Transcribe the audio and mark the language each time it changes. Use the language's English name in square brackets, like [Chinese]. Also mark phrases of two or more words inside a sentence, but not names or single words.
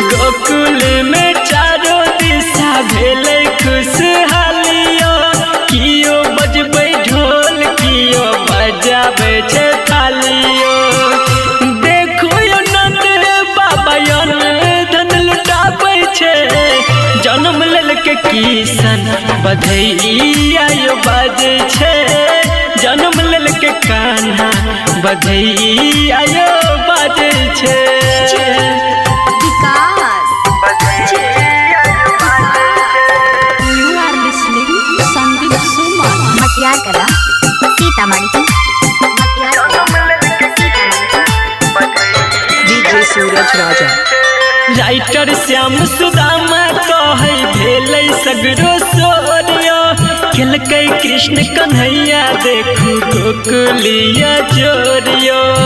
[Maithili] गोकुल में चारों दिशा भेलै खुशहालियो कियो बजबै ढोल कियो बजाबै छे थालियो देखो यो नंद बाबा धन लुटाबै छे जन्म लेल के किशन बधैया बाजे छे जन्म लेल के कान्हा बधैया बाजे छे [English] विकास you are listening संदीप सुमा मटियार कला सीतामढ़ी [Maithili] डीजे सूरज राजा राइटर श्याम सुदामा कहे भेलै सगरो सोरियो खेलकै कृष्ण कन्हैया देखू गोकुलिया जोरियो